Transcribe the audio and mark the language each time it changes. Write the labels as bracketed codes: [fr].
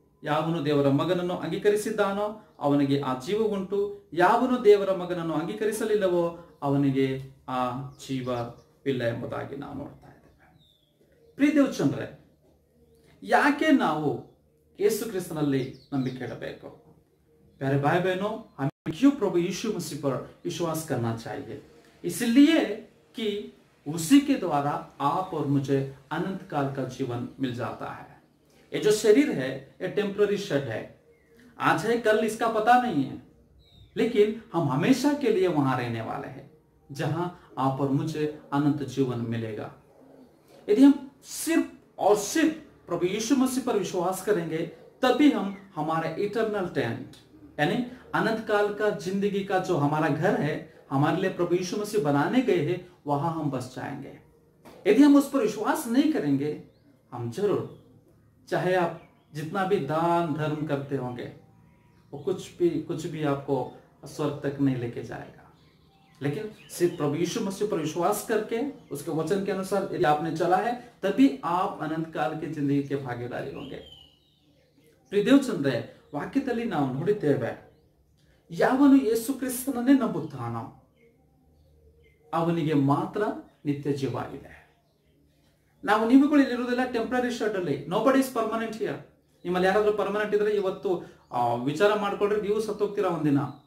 [kn] ಯಾವನು ದೇವರ ಮಗನನ್ನು ಅಂಗೀಕರಿಸಿದ್ದಾನೋ ಅವನಿಗೆ ಆ ಜೀವವುಂಟು, ಯಾವನು ದೇವರ ಮಗನನ್ನು ಅಂಗೀಕರಿಸಲಿಲ್ಲವೋ ಅವನಿಗೆ ಆ ಜೀವವಿಲ್ಲ ಎಂಬುದಾಗಿ ನಾವು ನೋಡ್ತಾ ಇದ್ದೇವೆ। ಪ್ರಿಯ ದೇವಚಂದ್ರೆ, ಯಾಕೆ ನಾವು ಯೇಸು ಕ್ರಿಸ್ತನಲ್ಲಿ ನಂಬಿಕೆ इಡಬೇಕು? [hi] प्यारे भाई बहनों, हमें क्यों प्रभु यीशु मसीह पर विश्वास करना चाहिए? इसलिए कि उसी के द्वारा आप और मुझे अनंत काल का जीवन मिल जाता है। ये जो शरीर है ये टेम्पररी शेड है, आज है कल इसका पता नहीं है, लेकिन हम हमेशा के लिए वहां रहने वाले हैं जहां आप और मुझे अनंत जीवन मिलेगा। यदि हम सिर्फ और सिर्फ प्रभु यीशु मसीह पर विश्वास करेंगे तभी हम हमारे इटर्नल टेंट यानी अनंत काल का जिंदगी का जो हमारा घर है, हमारे लिए प्रभु यीशु मसीह बनाने गए हैं, वहां हम बस जाएंगे। यदि हम उस पर विश्वास नहीं करेंगे, हम जरूर, चाहे आप जितना भी दान धर्म करते होंगे, वो कुछ भी आपको स्वर्ग तक नहीं लेके जाएगा। लेकिन सिर्फ प्रभु यीशु मसीह पर विश्वास करके उसके वचन के अनुसार यदि आपने चला है तभी आप अनंत काल की जिंदगी के भागीदारी होंगे। [kn] प्रिय देवचंद्रे, ವಾಕ್ಯದಲ್ಲಿ ನಾವು ನೋಡಿದ್ದೇವೆ, ಯಾವನು ಯೇಸು ಕ್ರಿಸ್ತನನ್ನೇ ನಂಬುತ್ತಾನೋ ಅವನಿಗೆ ಮಾತ್ರ ನಿತ್ಯ ಜೀವ ಇದೆ। ನೀವುಗಳು ಇಲ್ಲಿರುವುದಿಲ್ಲ ಟೆಂಪರರಿ ಶೆಡ್ ಅಲ್ಲಿ, [en] Nobody is permanent here. [kn] ನಿಮ್ಮಲ್ಲಿ ಯಾರಾದ್ರೂ ಪರ್ಮನೆಂಟ್ ಇದ್ರೆ ಇವತ್ತು ವಿಚಾರ ಮಾಡ್ಕೊಳ್ರಿ, ನೀವು ಸತ್ತೋಗ್ತೀರಾ ಒಂದಿನ।